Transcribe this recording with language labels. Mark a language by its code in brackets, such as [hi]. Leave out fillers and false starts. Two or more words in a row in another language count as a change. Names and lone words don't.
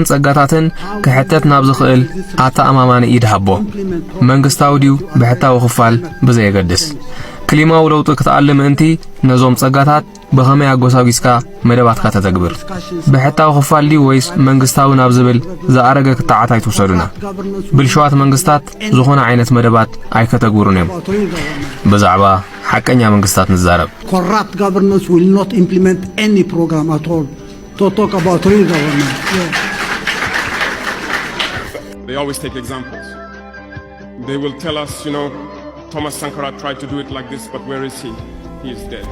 [ti] ጸጋታትን ክሕተት ናብ ዝኽእል ኣተኣማማኒ ኢድ ሃቦ መንግስታዊ ዲዩ ብሕታዊ ክፋል ብዘየገድስ ክሊማዊ ለውጢ ክትኣልም ምእንቲ ነዞም ጸጋታት ብኸመይ ኣጎሳጊስካ መደባትካ ተተግብር ብሕታዊ ክፋል ድዩ ወይስ መንግስታዊ ናብ ዝብል ዝኣረገ ክትዓት ኣይትውሰዱና ብልሽዋት መንግስታት ዝኾነ ዓይነት መደባት ኣይከተግብሩን እዮም ብዛዕባ ሓቀኛ መንግስታት ንዛረብ [en] Corrupt governance will not implement any program at all to talk about real government. They always take examples. They will tell us, Thomas Sankara tried to do it like this, but where is he? He is dead.